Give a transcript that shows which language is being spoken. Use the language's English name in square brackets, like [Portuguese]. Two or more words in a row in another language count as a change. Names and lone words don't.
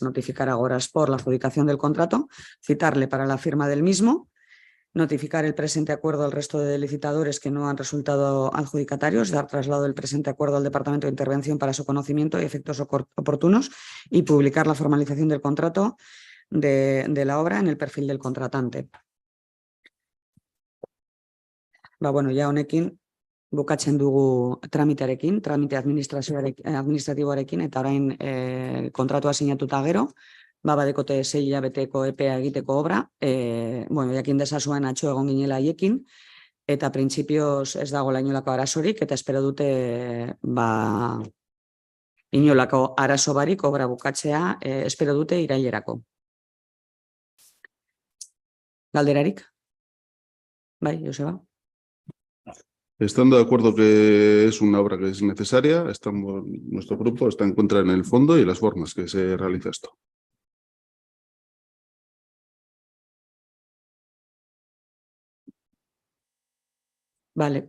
[Spanish] Notificar a Agora Sport la adjudicación del contrato, citarle para la firma del mismo, notificar el presente acuerdo al resto de licitadores que no han resultado adjudicatarios, dar traslado del presente acuerdo al Departamento de Intervención para su conocimiento y efectos oportunos y publicar la formalización del contrato de la obra en el perfil del contratante. [Basque] Bueno, ja honekin bukatzen dugu tramite administratiboarekin, eta orain kontratua sinatuta gero, badekote 6 hilabeteko epea egiteko obra, jakin dezazuen atxo egon ginela haiekin, eta printzipioz ez dago inolako arazorik, eta espero dute inolako arazo barik obra bukatzea, espero dute irailerako. Galderarik? Bai, Joseba? [Spanish] Estando de acuerdo que es una obra que es necesaria, nuestro grupo está en contra en el fondo y las formas que se realiza esto. Vale.